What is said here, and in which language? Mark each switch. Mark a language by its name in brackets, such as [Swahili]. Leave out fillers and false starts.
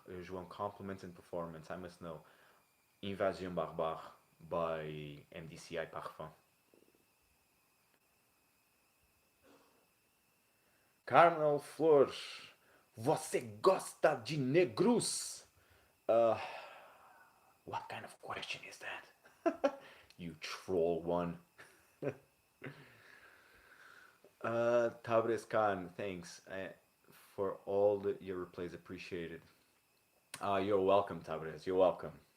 [English] João compliments and performance. I must know. Invasion Barbare by MDCI Parfum. [Portuguese] Carmel Flor, você gosta de negros? [English] Uh, what kind of question is that? You troll one. Tabres Khan, thanks for all your replays. Appreciated. You're welcome, Tabres. You're welcome.